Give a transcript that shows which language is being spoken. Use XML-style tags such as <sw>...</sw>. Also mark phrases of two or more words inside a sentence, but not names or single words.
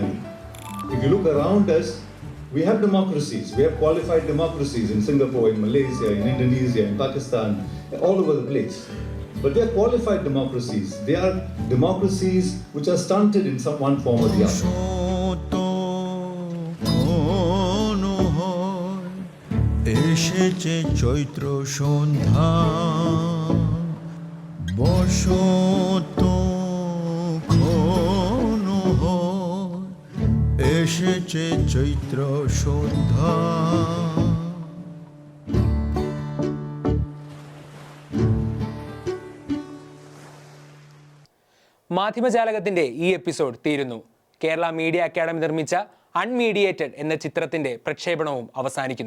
<en>If you look around us, we have democracies. We have qualified democracies in Singapore, in Malaysia, in Indonesia, in Pakistan, all over the place. But they are qualified democracies. They are democracies which are stunted in some one form or the other.</en> <bn>এসেছে চৈত্র সন্ধ্যা বসন্ত ঘন হয় এসেছে চৈত্র সন্ধ্যা</bn> <ml>മാധ്യമജാലകത്തിന്റെ ഈ എപ്പിസോഡ് തീരുന്നു. കേരള മീഡിയ അക്കാദമി നിർമ്മിച്ച അൺമീഡിയേറ്റഡ് എന്ന ചിത്രത്തിന്റെ പ്രക്ഷേപണവും അവസാനിക്കുന്നു.</ml>